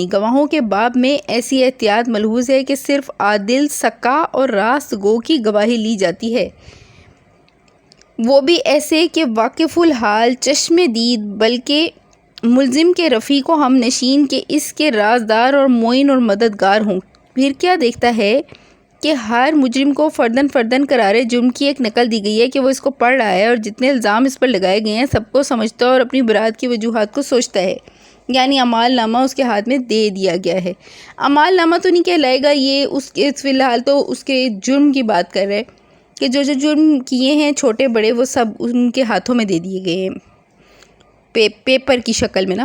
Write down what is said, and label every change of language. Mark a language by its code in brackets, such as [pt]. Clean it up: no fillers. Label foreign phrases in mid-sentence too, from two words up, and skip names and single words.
[ur] گواہوں کے باب میں ایسی احتیاط ملحوظ ہے کہ صرف عادل، سکا اور راست گو کی گواہی لی جاتی ہے، وہ بھی ایسے کہ واقف الحال، چشم دید، بلکہ ملزم کے رفیق و ہم نشین کے اس کے رازدار اور معین اور مددگار ہوں۔ پھر کیا دیکھتا ہے کہ ہر مجرم کو فرداً فرداً قرارِ جرم کی ایک نقل دی گئی ہے کہ وہ اس کو پڑھ رہا ہے اور جتنے الزام اس پر لگائے گئے ہیں سب کو سمجھتا ہے اور اپنی برات کی وجوہات کو سوچتا ہے۔ یعنی اعمال نامہ اس کے ہاتھ میں دے دیا گیا ہے۔ اعمال نامہ تو نہیں کہلائے گا، یہ اس کے فی الحال تو اس کے جرم کی بات کر رہے کہ جو جو جرم کیے ہیں چھوٹے بڑے وہ سب ان کے ہاتھوں میں دے دیے گئے ہیں پیپر کی شکل میں نا۔